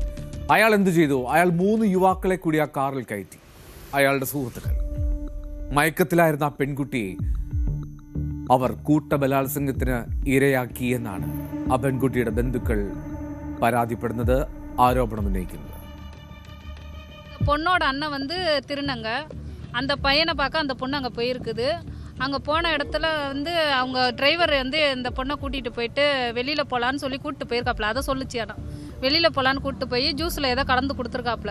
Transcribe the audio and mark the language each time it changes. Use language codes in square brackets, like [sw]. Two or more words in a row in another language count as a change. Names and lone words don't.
[ml] അയാൾ എന്തു ചെയ്തു? അയാൾ 3 യുവാക്കളെ കൂടി ആ കാറിൽ കയറ്റി. അയാളുടെ സുഹൃത്തുക്കൾ. മയക്കത്തിലായിരുന്ന ആ പെൺകുട്ടിയെ അവർ കൂട്ടബലാത്സംഗത്തിന് ഇരയാക്കി എന്നാണ് ആ പെൺകുട്ടിയുടെ ബന്ധുക്കൾ പരാതിപ്പെടുന്നത്, ആരോപണം ഉന്നയിക്കുന്നത്. [ta] பொண்ணோட அண்ணன் வந்து திருநங்க. அந்த பையனை பார்க்க அந்த பொண்ணு அங்கே போயிருக்குது. அங்கே போன இடத்துல வந்து அவங்க டிரைவர் வந்து இந்த பொண்ணை கூட்டிகிட்டு போயிட்டு வெளியில் போகலான்னு சொல்லி கூப்பிட்டு போயிருக்காப்புல. அதை சொல்லிச்சு. இடம் வெளியில் போகலான்னு கூப்பிட்டு போய் ஜூஸில் ஏதோ கலந்து கொடுத்துருக்காப்புல.